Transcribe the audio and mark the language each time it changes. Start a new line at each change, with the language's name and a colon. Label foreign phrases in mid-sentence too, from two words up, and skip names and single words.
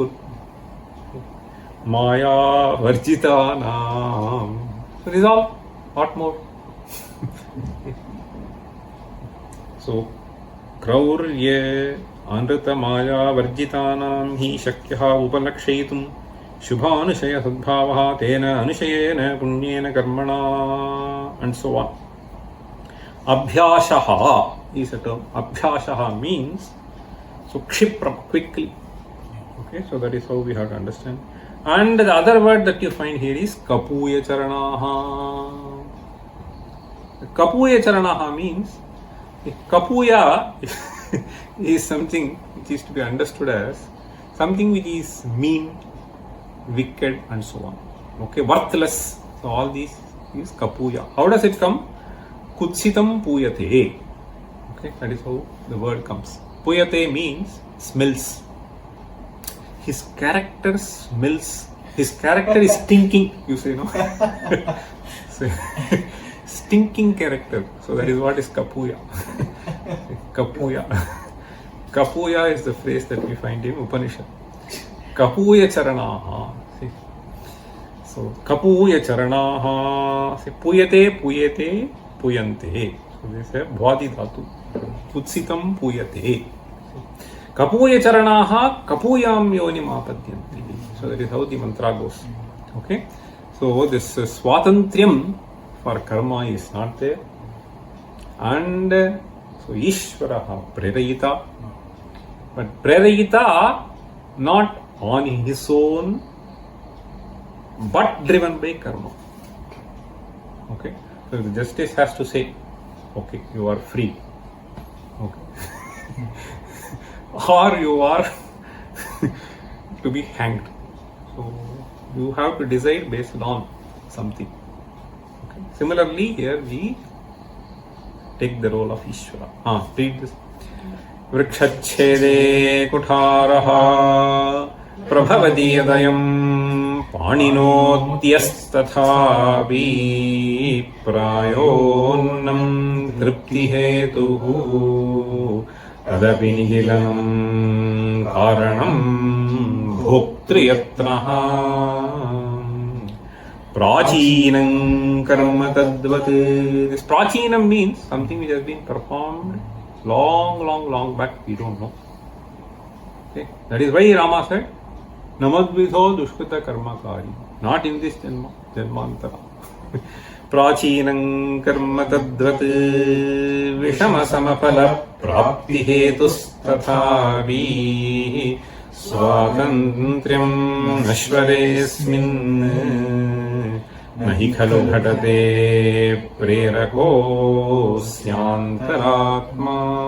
English: Okay.
Sanskrit: माया वर्जितानाम्.
English: So this is all. What more?
Sanskrit: So क्रौर्ये अनृत माया वर्जितानां हि शक्यः उपलक्षयितुं शुभानुशय सद्भावः तेन अनुशयेन पुण्येन कर्मणा,
English: and so on. Abhyashaha is a term. Abhyashaha means so kshipram, quickly. Okay, so that is how we have to understand. And the other word that you find here is
Sanskrit: कपूय चरणः. कपूय चरणः
English: means kapuya is something which is to be understood as something which is mean, wicked, and so on. Okay, worthless. So all these is kapuya. How does it come?
Sanskrit: कुत्सितं पूयते.
English: Okay, that is how the word comes. Puyate means smells. His character smells. His character is stinking. You say no. So, stinking character. So that is what is kapuya. Kapuya. Kapuya is the phrase that we find in Upanishad.
Sanskrit: कपूय चरणः.
English: See? So
Sanskrit: कपूय चरणः. See, पूयते पूयते पूयन्ते.
English: So this is a
Sanskrit: भ्वादि धातु. कुत्सितं पूयते. कपूय चरणाः कपूयां योनिम् आपद्यन्ते.
English: So that is how the mantra goes. Okay. So this swatantriyam for karma is not there. And so
Sanskrit: ईश्वरः प्रेरयिता.
English: But prerayita not on his own but driven by karma. Okay. So the justice has to say, okay, you are free. Okay. Or you are to be hanged. So you have to decide based on something. Okay. Similarly, here we take the role of Ishvara. Read this.
Sanskrit: वृक्षच्छेदे कुठारः प्रभवति यदयं पाणिनोद्यस्तथापि प्रयोन्नं तृप्ति हेतुः तदपि निखिलं कारणं भोक्तृयत्नः प्राचीनं कर्म तद्वत्.
English: This prachinam means something which has been performed long back, we don't know. Okay, that is why Rama said
Sanskrit: नमद्विधो दुष्कृत कर्मकारी,
English: not in this
Sanskrit: जन्म जन्मान्तर. प्राचीनं कर्म तद्वत् विषम समफल प्राप्ति हेतुस् तथापि स्वातन्त्र्यं नाश्वरेस्मिन् नहि खलु घटते प्रेरकः स्यान्तरात्मा.